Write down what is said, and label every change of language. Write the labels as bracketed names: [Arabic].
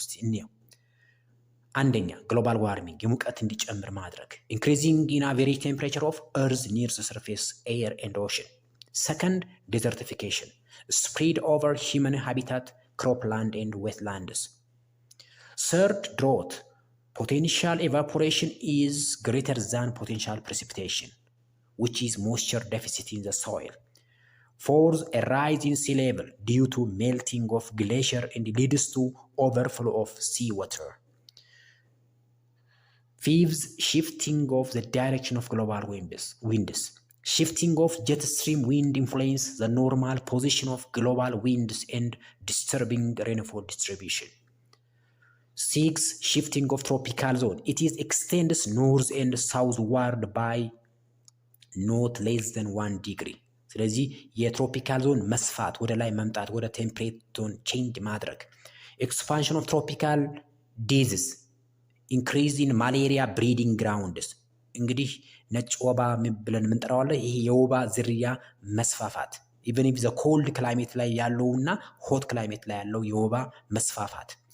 [Amharic] እስቲ እንየው። አንደኛ [English] ግሎባል ዋርሚንግ [Amharic] የሙቀት እንዲጨምር ማድረግ [English] ኢንክሪዚንግ ኢን አቨሬጅ ቴምፕሬቸር ኦፍ እርዝ ኒር ሰርፌስ ኤር ኤንድ ኦሽን። ሰከንድ ዴዘርቲፊኬሽን ስፕሪድ ኦቨር ሂውመን ሃቢታት ክሮፕላንድ ኤንድ ዌትላንድስ። ሰርድ ድሮት potential evaporation is greater than potential precipitation, which is moisture deficit in the soil. Fourth, a rise in sea level due to melting of glacier and leads to overflow of seawater. Fifth, shifting of the direction of global winds. Shifting of jet stream wind influence the normal position of global winds and disturbing rainfall distribution. Six, shifting of tropical zone. It is extends north and southward by not less than 1 degree. [Amharic] ስለዚህ የትሮፒካል ዞን መስፋት ወደ ላይ መምጣት ወደ ቴምፕሬት ዞን ቼንጅ ማድረግ። [English] ኤክስፓንሽን ኦፍ ትሮፒካል ዲዚዝ ኢንክሪዝ ኢን ማሌሪያ ብሪዲንግ ግራውንድስ። [Amharic] እንግዲህ ነጭ ወባ ብለን የምንጠራዋለን። ይሄ የወባ ዝርያ መስፋፋት [English] ኢቨን ኢፍ ዘ ኮልድ ክላይሜት [Amharic] ላይ ያለውና ሆት ክላይሜት ላይ ያለው የወባ መስፋፋት።